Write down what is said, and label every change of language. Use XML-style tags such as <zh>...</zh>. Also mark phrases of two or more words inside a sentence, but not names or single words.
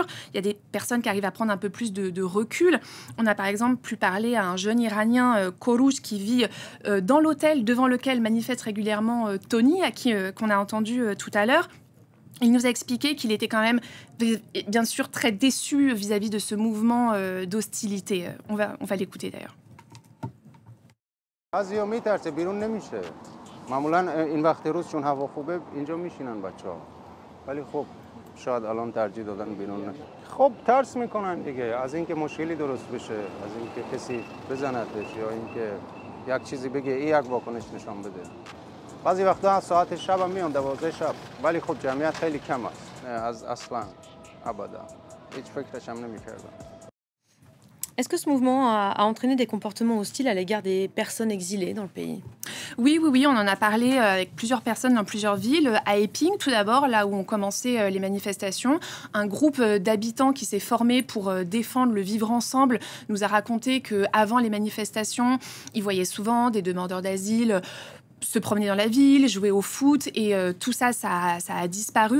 <fr>Il y a des personnes qui arrivent à prendre un peu plus de recul. On a par exemple pu parler à un jeune Iranien, Korouch, qui vit dans l'hôtel devant lequel manifeste régulièrement Tony, qu'on a entendu tout à l'heure. Il nous a expliqué qu'il était quand même, bien sûr, très déçu vis-à-vis de ce mouvement d'hostilité. On va l'écouter d'ailleurs.</fr> <fa>بعضی‌ها میترسه بیرون نمیشه. معمولا این وقت روز چون هوا خوبه اینجا میشینن بچه‌ها. ولی خب شاید الان ترجیح دادن بیرون نشه. خب ترس میکنن دیگه از اینکه مشکلی درست بشه، از اینکه کسی بزنتش یا اینکه یک چیزی بگه یک واکنش نشان بده. بعضی وقتا ساعت شب هم میان 12 شب. ولی خب جمعیت خیلی کم است. از اصلا ابدا. هیچ فکرش هم نمی‌کردم.</fa> <fr>Est-ce que ce mouvement a entraîné des comportements hostiles à l'égard des personnes exilées dans le pays? Oui, on en a parlé avec plusieurs personnes dans plusieurs villes. À Epping, tout d'abord, là où ont commencé les manifestations, un groupe d'habitants qui s'est formé pour défendre le vivre ensemble nous a raconté qu'avant les manifestations, ils voyaient souvent des demandeurs d'asile se promener dans la ville, jouer au foot, et tout ça, ça a disparu.</fr>